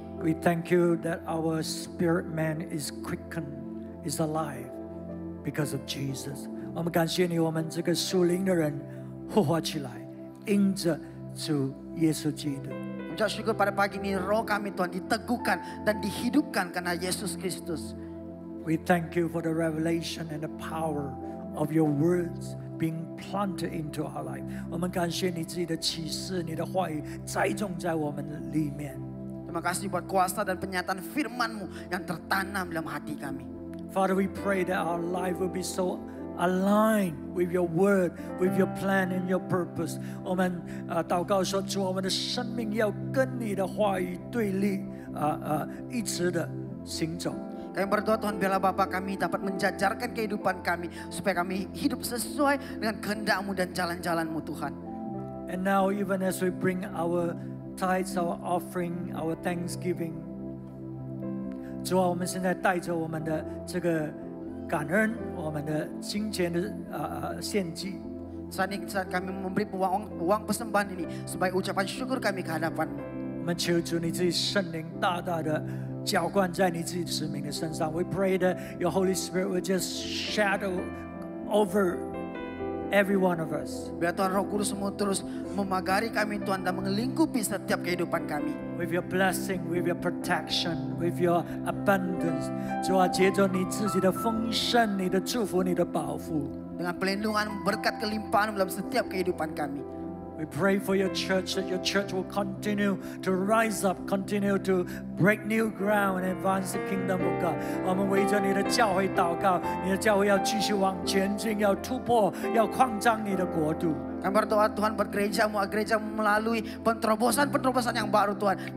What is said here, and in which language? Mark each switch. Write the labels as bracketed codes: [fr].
[en] We thank you that our spirit man is quickened, is alive because of Jesus. [zh] 我们感谢你，我们这个属灵的人活化起来，因着主耶稣基督。 [id] Ucap syukur pada pagi ini roh kami Tuhan diteguhkan dan dihidupkan karena Yesus Kristus. [en] We thank you for the revelation and the power of your words being planted into our life. [zh] 我们感谢你自己的启示，你的话语栽种在我们的里面。 [id] Terima kasih buat kuasa dan penyataan firman-Mu yang tertanam dalam hati kami. [en] Father, we pray that our life will be so aligned with your word, with your plan and your purpose. [zh] 我们祷告说，主，我们的生命要跟你的话语对立，一直的行走。 [id] Kami berdoa Tuhan biarlah Bapa kami dapat menjajarkan kehidupan kami supaya kami hidup sesuai dengan kehendak-Mu dan jalan-jalan-Mu Tuhan. [en] And now, even as we bring our tithes, our offering, our thanksgiving, [zh] 主啊，我们现在带着我们的这个感恩，我们的金钱的献祭。 [id] Saat kami memberi uang persembahan ini sebagai ucapan syukur kami ke hadapan-Mu. [zh] 我们求主你自己圣灵大大的浇灌在你自己子民的身上。 [en] We pray that your Holy Spirit will just shadow over every one of us. [id] Biar Tuhan Roh Kudus-Mu terus memagari kami Tuhan dan mengelingkupi setiap kehidupan kami. [en] With your blessing, with your protection, with your abundance. [zh] 主啊，借着你自己的丰盛、你的祝福、你的保护。 [id] Dengan pelindungan berkat kelimpahan dalam setiap kehidupan kami. [en] We pray for your church, that your church will continue to rise up, continue to break new ground and advance the kingdom of God. [zh] 我们为着你的教会祷告，你的教会要继续往前进，要突破，要扩张你的国度。 [id] Kami berdoa Tuhan buat gereja-Mu, gereja-Mu melalui penerobosan-penerobosan yang baru Tuhan.